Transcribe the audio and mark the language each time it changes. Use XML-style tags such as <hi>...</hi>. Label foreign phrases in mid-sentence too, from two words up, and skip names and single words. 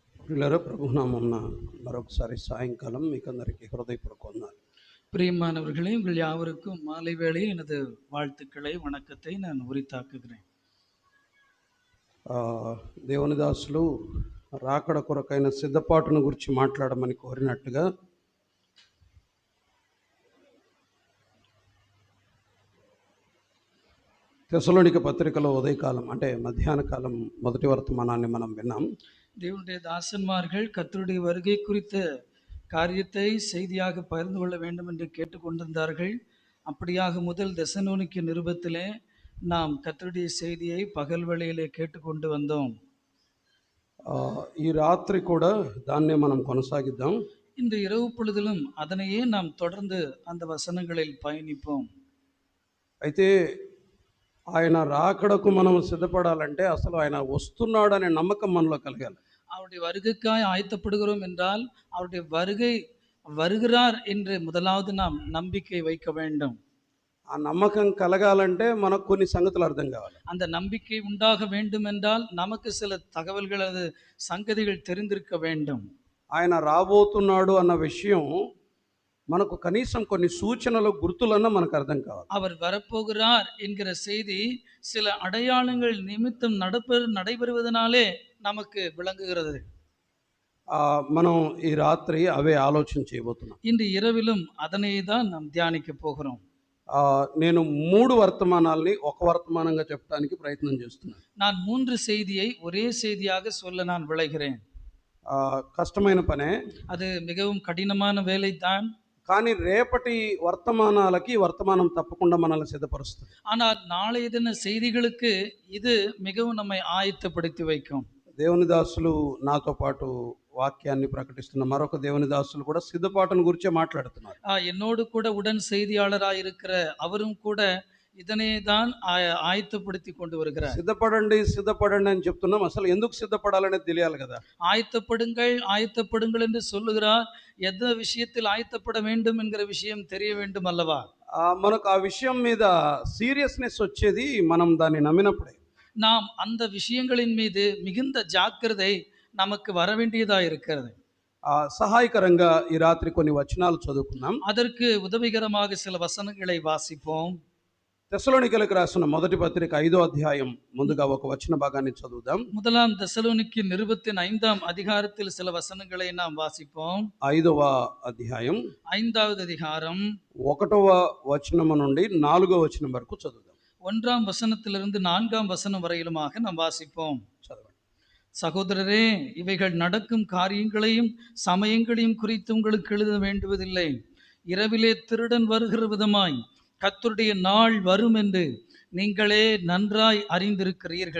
<te>ప్రియులారా, ప్రభునామమున మరొకసారి సాయంకాలం మీకందరికీ హృదయపూర్వక వందనాలు.</te> <ta>பிரியமானவர்களே, உங்கள் யாவருக்கும் மாலை வேளையில் எனது வாழ்த்துக்களை, வணக்கத்தை நான் உரித்தாக்குகிறேன்.</ta> <te>దేవుని దాసులు రాకడ కొరకైన సిద్ధపాటును గురించి మాట్లాడమని కోరినట్టుగా తెస్సలోనిక పత్రికలో ఉదయకాలం అంటే మధ్యాహ్న కాలం మొదటి వర్తమానాన్ని మనం విన్నాం.</te> <ta>தேவனுடைய தாசன்மார்கள் கர்த்தருடைய வருகை குறித்த காரியத்தை செய்தியாக பகிர்ந்து கொள்ள வேண்டும் என்று கேட்டுக்கொண்டிருந்தார்கள். அப்படியாக முதல் தெசலோனிக்க நிருபத்திலே நாம் கர்த்தருடைய செய்தியை பகல் வேளையிலே கேட்டுக்கொண்டு வந்தோம்.</ta> <te>ఈ రాత్రి కూడా దాన్నే మనం కొనసాగిద్దాం.</te> <ta>இந்த இரவு பொழுதிலும் அதனையே நாம் தொடர்ந்து அந்த வசனங்களில் பயணிப்போம்.</ta> <te>అయితే ఆయన రాకడకు మనం సిద్ధపడాలంటే అసలు ఆయన వస్తున్నాడనే నమ్మకం మనలో కలగాలి.</te> <ta>அவருடைய வருகைக்காய் ஆயத்தப்படுகிறோம் என்றால் அவருடைய வருகிறார் என்று முதலாவது நாம் நம்பிக்கை வைக்க வேண்டும்.</ta> <te>ఆ నమ్మకం కలగాలంటే మనకు కొన్ని సంగతులు అర్థం కావాలి.</te> <ta>அந்த நம்பிக்கை உண்டாக வேண்டும் என்றால் நமக்கு சில தகவல்கள் సంగతిகள் தெரிந்திருக்க வேண்டும்.</ta> <te>ఆయన రాబోతున్నాడు అన్న విషయం మనకు కనీసం కొన్ని సూచనలు గుర్తులన్నా మనకు అర్థం కావాలి.</te> <ta>அவர் வரப்போகிறார் என்கிற செய்தி சில அடையாளங்கள் நிமித்தம் நடைபெறுவதனாலே நமக்கு விளங்குகிறது.</ta> <te>మనం ఈ రాత్రి అవే ఆలోచన చేయబోతున్నాం.</te> <ta>இன்று இரவிலும் அதனை தான் நாம் தியானிக்க போகிறோம்.</ta> <te>నేను 3 వర్తమానాల్ని ఒక వర్తమానంగా చెప్పడానికి ప్రయత్నం చేస్తున్నాను.</te> <ta>நான் 3 செய்தியை ஒரே செய்தியாக சொல்ல நான் விளைகிறேன்.</ta> <te>కష్టమైన పనే,</te> <ta>அது மிகவும் கடினமான வேலை தான்.</ta> <te>కానీ రేపటి వర్తమానాలకి వర్తమానం తప్పకుండా మనల్ని సిద్ధపరుస్తుంది.</te> <ta>ஆனால் நாளைய தின செய்திகளுக்கு இது மிகவும் நம்மை ஆயத்தப்படுத்தி வைக்கும்.</ta> <te>దేవుని దాసులు నాతో పాటు వాక్యాన్ని ప్రకటిస్తున్న మరొక దేవుని దాసులు కూడా సిద్ధపాటును గురించే మాట్లాడుతున్నారు.</te> <ta>என்னோடு கூட உடன் செய்தியாளராக இருக்கிற அவரும் கூட இதனை தான் ஆயத்தப்படுத்தி கொண்டு வருகிறார்.</ta> <te>సిద్ధపడండి సిద్ధపడండి అని చెప్తున్నాం. అసలు ఎందుకు సిద్ధపడాలనేది తెలియాలి కదా.</te> <ta>ஆயத்தப்படுங்கள் என்று சொல்லுகிறார். எந்த விஷயத்தில் ஆயத்தப்பட வேண்டும் என்கிற விஷயம் தெரிய வேண்டும் அல்லவா?</ta> <te>మనకు ఆ విషయం మీద సీరియస్నెస్ వచ్చేది మనం దాన్ని నమ్మినప్పుడే.</te> <ta>நாம் அந்த விஷயங்களின் மீது மிகுந்த ஜாக்கிரதை நமக்கு வர வேண்டியதா இருக்கிறது.</ta> <te>సహాయకరంగా ఈ రాత్రి కొన్ని వచనాలు చదువుకున్నాం.</te> <ta>அதற்கு உதவிகரமாக சில வசனங்களை வாசிப்போம்.</ta> <te>తెస్సలోనికలకు రాసిన మొదటి పత్రిక 5వ అధ్యాయం ముందుగా ఒక వచన భాగాన్ని చదువుదాం.</te> <ta>முதலாம் தெசலோனிக்க நிருபத்தின் 5ஆம் அதிகாரத்தில் சில வசனங்களை நாம் வாசிப்போம்.</ta> <te>5వ అధ్యాయం</te> <ta>5வது அதிகாரம்</ta> <te>1వ వచనము నుండి 4వ వచనం వరకు చదువుదాం.</te> <ta>1ஆம் வசனத்திலிருந்து 4ஆம் வசனம் வரையிலுமாக நாம் வாசிப்போம். சகோதரரே, இவைகள் நடக்கும் காரியங்களையும் சமயங்களையும் குறித்து உங்களுக்கு எழுத வேண்டுவதில்லை. இரவிலே திருடன் வருகிற விதமாய் கர்த்தருடைய நாள் வரும் என்று நீங்களே நன்றாய் அறிந்திருக்கிறீர்கள்.</ta>